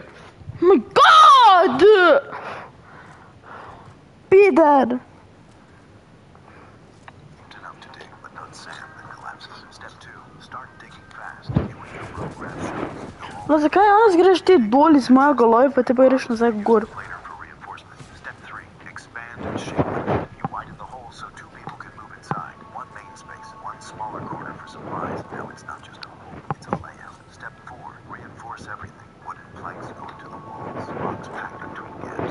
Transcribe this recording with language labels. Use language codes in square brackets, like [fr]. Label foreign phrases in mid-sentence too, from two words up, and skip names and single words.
[en] Oh my god! Peter! Enough to dig, but not sand that collapses. Step 2. Start digging fast. You and your bro grab shovels. [sl] No, zakaj danes greš ti dol iz mojega lova, pa te pa greš nazaj gor? [en] Later for reinforcement. Step 3. Expand and shape it. You widen the hole so 2 people can move inside. One main space, one smaller corner for supplies. Now it's not just a hole, it's a layout. Step 4. Reinforce everything. Wooden planks go into the walls. Rocks packed between gaps.